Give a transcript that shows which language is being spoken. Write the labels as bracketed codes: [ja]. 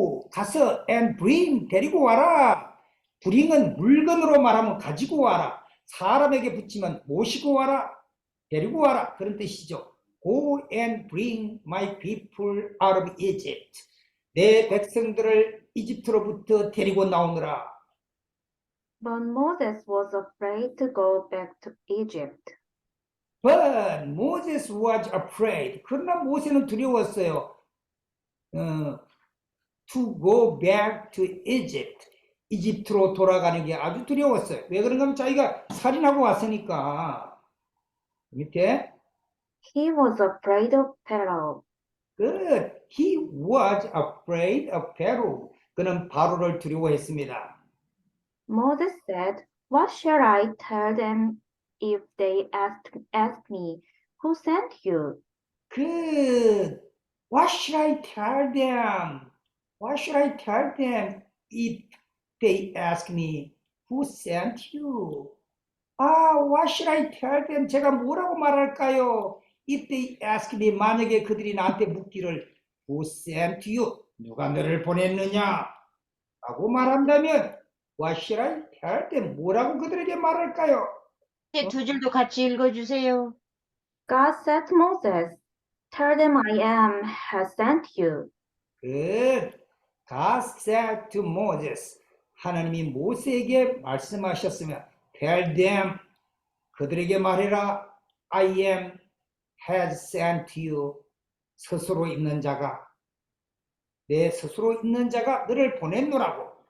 [ko] 가서 [en] and bring, [ko] 데리고 와라. bring은 물건으로 말하면 가지고 와라. 사람에게 붙이면 모시고 와라. 데리고 와라. 그런 뜻이죠. [en] Go and bring my people out of Egypt. [ko] 내 백성들을 이집트로부터 데리고 나오느라. [en] But Moses was afraid to go back to Egypt. But Moses was afraid. [ko] 그러나 모세는 두려웠어요. [en] To go back to Egypt. [ko] 이집트로 돌아가는 게 아주 두려웠어요. 왜 그런가 하면 자기가 살인하고 왔으니까. 밑에. [en] He was afraid of Pharaoh. Good. He was afraid of Pharaoh. [ko] 그는 바로를 두려워했습니다. [en] Moses said, What shall I tell them if they ask me, Who sent you? Good. What should I tell them? What should I tell them if they ask me, Who sent you? What should I tell them? [ko] 제가 뭐라고 말할까요? [en] If they ask me, [ko] 만약에 그들이 나한테 묻기를 [en] Who sent you? [ko] 누가 너를 보냈느냐? 라고 말한다면 [en] What should I tell them? [ko] 뭐라고 그들에게 말할까요? 이제 두 줄도 같이 읽어주세요. [en] God said to Moses, Tell them I am has sent you. Good. God said to Moses. [ko] 하나님이 모세에게 말씀하셨으면 [en] Tell them. [ko] 그들에게 말해라. [en] I am has sent you. [ko] 스스로 있는 자가 내 스스로 있는 자가 너를 보냈노라고.